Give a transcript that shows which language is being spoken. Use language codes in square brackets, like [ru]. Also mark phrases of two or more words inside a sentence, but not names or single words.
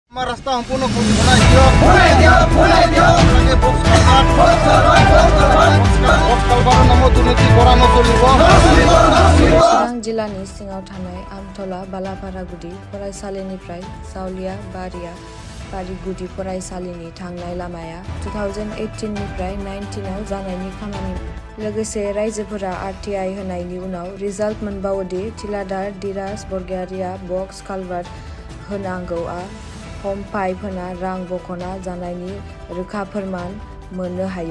[as] আমাৰ ৰাস্তা সম্পূৰ্ণ বনাই দিয়ক নামত দুৰ্নীতি কৰা নচলিব। [brx] चिरां जिल्लानि सिङाव थानाय आमथला बालाफारागुदि फरायसालिनिफ्राय जावलिया बारि गुदि फरायसालिनि थांनाय लामाया 2018 निफ्राय 19 आव जानायनि खामानि लोगोसे रायजोफोरा RTI होनायनि उनाव रिजाल्ट मोनबावोदि थिलादार धीराज बरगयारिया [en] box culvert [brx] होनांगौआ [en] Hume pipe [brx] होना रां बख'ना जानायनि रोखा फोरमान मोननो हायो।